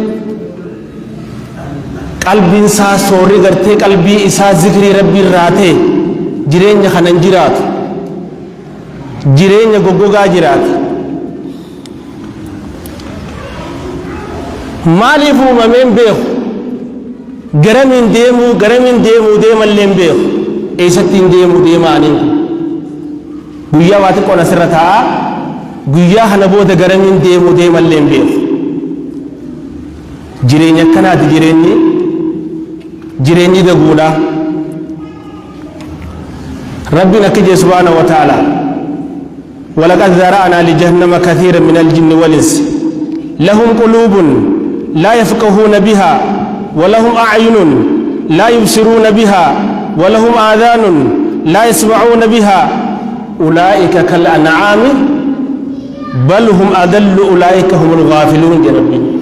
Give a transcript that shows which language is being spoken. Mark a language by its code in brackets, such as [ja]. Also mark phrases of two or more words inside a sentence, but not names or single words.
[om] qalbiin isaa soorri gartee qalbii isaa zikrii rabbii raatee jireenya kanan jiraatu jireenya goggogaa jiraata maaliif uumameen beeku garamiin deemuu deemalleen beeku eessattiin deemaaniin guyyaa waa xiqqoon asirra taa'a guyyaa kana booda garamiin deemalleen beeku jireenya akkanaati jireenyi daguudha rabbiin akka jedhe [ar] سبحانه وتعالى ولقد ذرأنا لجهنم كثيرا من الجن والإنس لهم قلوب لا يفقهون بها ولهم أعين لا يبصرون بها ولهم آذان لا يسمعون بها أولئك كالأنعام بل هم أضل أولئك هم الغافلون يا ربي